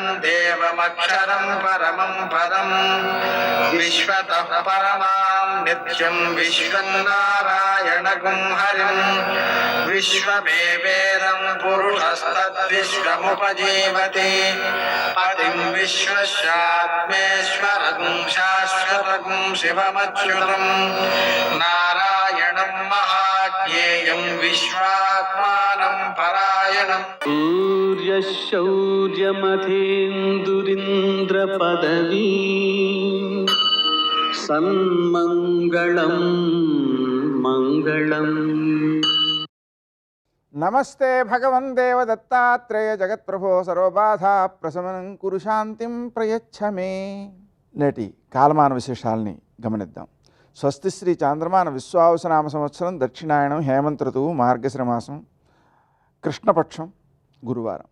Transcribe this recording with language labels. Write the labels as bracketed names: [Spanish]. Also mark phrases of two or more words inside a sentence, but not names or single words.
[Sanskrit] देवमक्षरं परमं पदं विश्वतः परमां नित्यं विश्वं नारायणगुं हरिं विश्वमेवेदं पुरुषस्तद्विश्वमुपजीवति पतिं विश्वस्यात्मेश्वरगुं शाश्वतगुं शिवमच्युतं नारायणं महाज्ञेयं विश्वात्मानं परायणम् सूर्यशौर्यमथेन्दुरिन्द्रपदवी सन्मङ्गलं मङ्गलम्. నమస్తే భగవన్ దేవ దత్తాత్రేయ జగత్ప్రభో సర్వబాధా ప్రశమనం కురు శాంతిం ప్రయచ్చమే. [Telugu] నేటి కాలమాన విశేషాలని గమనిద్దాం. స్వస్తి శ్రీ చాంద్రమాన విశ్వావసనామ సంవత్సరం దక్షిణాయనం హేమంత ఋతువు మార్గశిర మాసం కృష్ణపక్షం గురువారం.